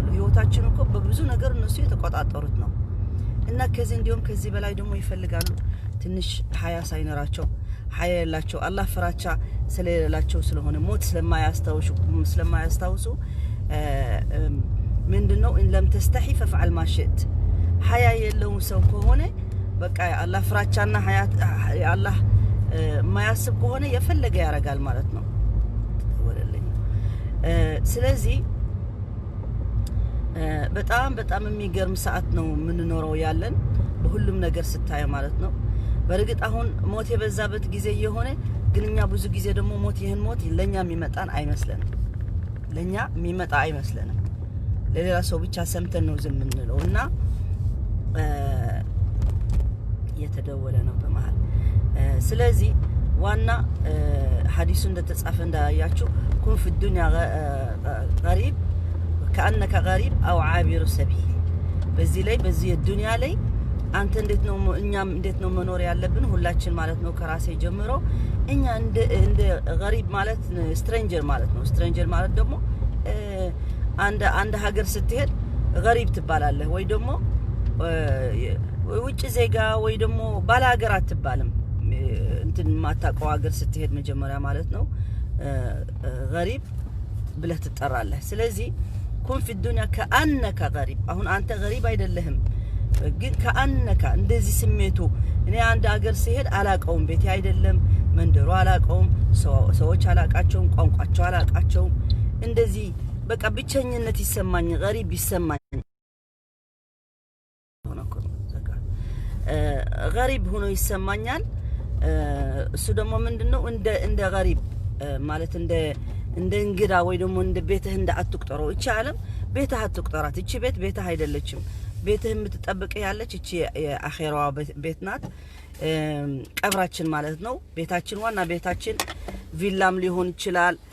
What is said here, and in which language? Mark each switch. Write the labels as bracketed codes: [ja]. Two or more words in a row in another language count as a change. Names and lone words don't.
[am] ህይወታችን እኮ በብዙ ነገር እነሱ የተቆጣጠሩት ነው። እና ከዚህ በላይ ደግሞ ይፈልጋሉ። ትንሽ ሀያ ሳይኖራቸው ሀያ ያላቸው አላህ ፍራቻ ስለሌላቸው ስለሆነ ሞት ስለማያስታውሱ ምንድነው [ar] ان لم تستحي فافعل ما شئت [am] ሐያ የለው ሰው ከሆነ በቃ አላህ ፍራቻና ሐያት አላህ ማያስብ ከሆነ የፈለገ ያረጋል ማለት ነው ወለለኝ ስለዚህ በጣም የሚገርም ሰዓት ነው ምን ኖረው ያለን በሁሉም ነገር ስታይ ማለት ነው በርግጥ አሁን ሞት የበዛበት ጊዜ የሆነ ግንኛ ብዙ ጊዜ ደግሞ ሞት ይሄን ሞት ለኛ የሚመጣን አይመስልንም ለኛ የሚመጣ አይመስልንም ለሌላ ሰው ብቻ ሰምተን ነው ዝም እንለውና የተደወለ ነው በመሃል ስለዚህ ዋና ሐዲሱ እንደተጻፈ እንዳያችሁ [ar] كن في الدنيا غريب كأنك غريب أو عابر سبيل [am] በዚህ الدنيا ላይ አንተ እንዴት ነው እኛም እንዴት ነው መኖር ያለብን ሁላችን ማለት ነው ከራሴ ጀምሮ እኛ እንደ غريب ማለት ስትሬንጀር ማለት ነው ስትሬንጀር ማለት ደግሞ አንድ ሀገር ስትሄድ غريب ትባላለህ ወይ ደግሞ ውጭ ዜጋ ወይ ደግሞ ባለ ሀገር አትባልም እንትን ማታቀው ሀገር ስትሄድ መጀመሪያ ማለት ነው غريب ብለህ ትጠራለህ ስለዚህ [ar] كن في الدنيا كأنك غريب [am] አሁን አንተ غريب አይደለህም ግን كأنك እንደዚህ ስሜቱ እኔ አንድ ሀገር ሲሄድ አላቀውም ቤቴ አይደለም መንደሩ አላቀውም ሰዎች አላቃቸውም ቋንቋቸው አላቃቸውም እንደዚህ በቃ ብቸኝነት ይሰማኝ غريب ይሰማኝ غريب ሆኖ ይሰማኛል እሱ ደግሞ ምንድነው እንደ غريب ማለት እንደ እንግዳ ወይ ደግሞ እንደ ቤትህ እንደ አትቁጠረው እቺ ዓለም ቤትህ አትቁጠራት እቺ ቤትህ አይደለችም ቤትህ የምትጠብቅ ያለች እቺ የአኺራዋ ቤት ናት ቀብራችን ማለት ነው ቤታችን ዋና ቤታችን ቪላም ሊሆን ይችላል